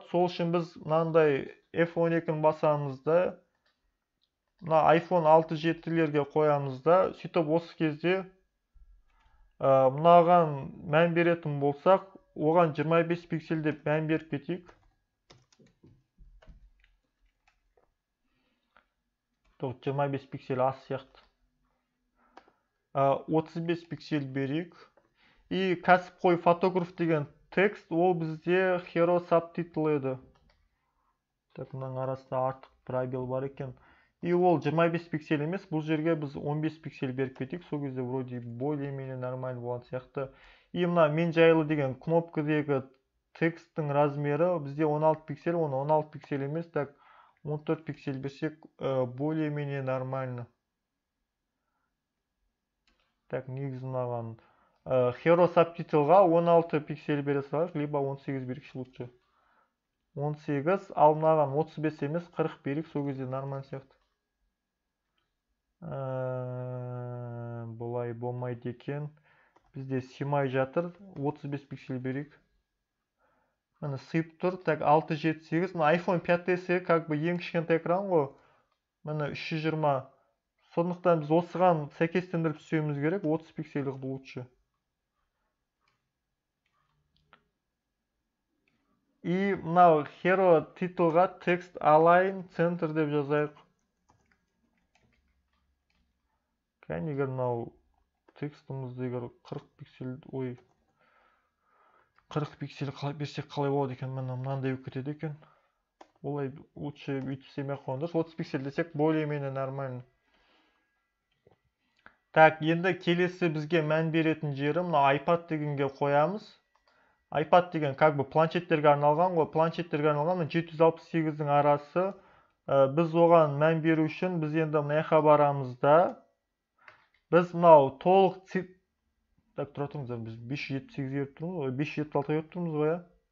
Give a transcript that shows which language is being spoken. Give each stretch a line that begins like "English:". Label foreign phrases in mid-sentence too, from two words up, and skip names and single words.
Kazakh: Сол үшін біз мынандай F12-ні басамыз да, мына iPhone 6-7-лерге қоямыз да, сөйтіп осы кезде мынаған мән беретін болсақ, оған 25 пиксель деп мән беріп кетейік. 25 пиксель аз сияқты. 35 пиксель берейік. И кәсіпқой фотограф деген текст, ол бізде
English: hero subtitle
Kazakh: еді. Так, мынаның арасында артық пробел бар екен. И ол 25 пиксель емес, бұл жерге біз 15 пиксель беріп кетейік. Сол кезде
Russian: вроде более-менее нормально
Kazakh: болған сияқты. И мына мен жайлы деген кнопкадегі тексттің размері бізде 16 пиксель, оны 16 пиксель емес, так 14 пиксель берсек
Russian: более-менее нормально.
Kazakh: Так, негізі мынаған
English: hero subtitleға
Kazakh: 16 пиксель бере салайық, либо 18 берейікші лучше. 18, ал мынаған 35 емес, 40 берейік, сол кезде нормально сияқты. Бұлай болмайды екен. Бізде симай жатыр, 35 пиксель берейік. Міне сыйып тұр. Так, 678. Мына iPhone 5S
Russian: как бы
Kazakh: ең кішкентай экран ғой. Міне 320. Сондықтан біз осыған сәйкестендіріп түсуіміз керек. 30 пиксель қылды лучше. И мынау hero титулға
English: text align center
Kazakh: деп жазайық. кәне егер мынау текстімізді егер 40 пиксель, 40 пиксель берсек қалай болады екен? Мынандай болып кетеді екен. Олай лучше бүйтіп істемей-ақ қойған дұрыс. 30 пиксель десек
Russian: более-менее нормально.
Kazakh: Так, енді келесі бізге мән беретін жері мына iPad дегенге қоямыз. iPad деген
Russian: как бы
Kazakh: планшеттерге арналған ғой. Планшеттерге арналған 768-дің арасы. Біз оған мән беру үшін біз енді мына жаққа барамыз да. Біз мынау толық цифр... Так, тұра тұрыңыздар, біз 578-ге беріп тұрмыз ғой, 576-ға беріп тұрмыз ғой, иә?